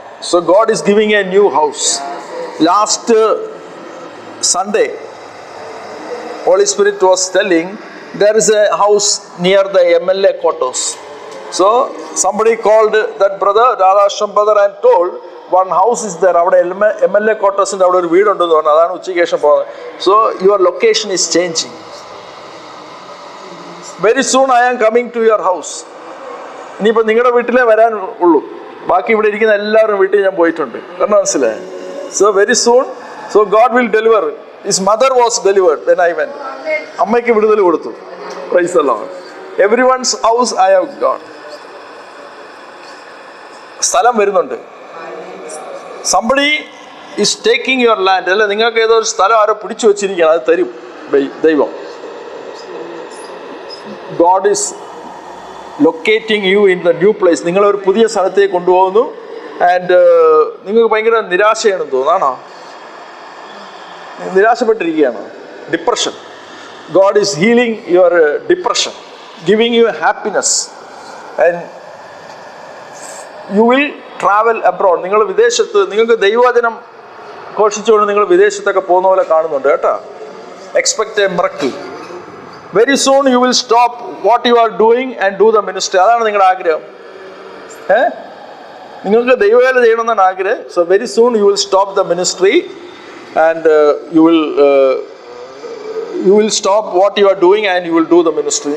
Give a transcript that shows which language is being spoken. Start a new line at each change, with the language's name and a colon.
English: So God is giving a new house. Last Sunday Holy Spirit was telling there is a house near the MLA quarters. So somebody called that brother, Radhashram brother, and told one house is there.
Malayalam: അവിടെ MLA quartersന്റെ അവിടെ ഒരു വീടുണ്ടെന്ന് പറഞ്ഞു. അതാണ് ഉച്ചയ്ക്ക് ശേഷം പോകുന്നത്.
English: So your location is changing. Very soon I am coming to your house.
Malayalam: ഇനിയിപ്പോൾ നിങ്ങളുടെ വീട്ടിലേ വരാൻ ഉള്ളൂ. ബാക്കി ഇവിടെ ഇരിക്കുന്ന എല്ലാവരും വീട്ടിൽ ഞാൻ പോയിട്ടുണ്ട്. കാരണം മനസ്സിലായി.
English: So very soon, so God will deliver His mother was delivered when I went.
Malayalam: അമ്മയ്ക്ക് വിടുതൽ കൊടുത്തു.
English: Praise the Lord. Everyone's house I have gone.
Malayalam: സ്ഥലം വരുന്നുണ്ട്.
English: Somebody is taking your land.
Malayalam: അല്ലെ, നിങ്ങൾക്ക് ഏതോ ഒരു സ്ഥലം ആരോ പിടിച്ചു വെച്ചിരിക്കുകയാണ്, അത് തരും ദൈവം.
English: God is locating you in the new place.
Malayalam: നിങ്ങളൊരു പുതിയ സ്ഥലത്തേക്ക് കൊണ്ടുപോകുന്നു. ആൻഡ് നിങ്ങൾക്ക് ഭയങ്കര നിരാശയാണെന്ന് തോന്നാണോ? നിരാശപ്പെട്ടിരിക്കുകയാണ്. Depression.
English: God is healing your depression, giving you happiness, and you will travel abroad.
Malayalam: നിങ്ങൾ വിദേശത്ത്, നിങ്ങൾക്ക് ദൈവവചനം ഘോഷിച്ചുകൊണ്ട് നിങ്ങൾ വിദേശത്തൊക്കെ പോകുന്ന പോലെ കാണുന്നുണ്ട് കേട്ടോ.
English: Expect a miracle. Very soon you will stop what you are doing and do the ministry.
Malayalam: അതാണ് നിങ്ങളുടെ ആഗ്രഹം. നിങ്ങൾക്ക് ദൈവവേല ചെയ്യണമെന്നാണ് ആഗ്രഹം.
English: So very soon you will stop the ministry and you will stop what you are doing and you will do the ministry.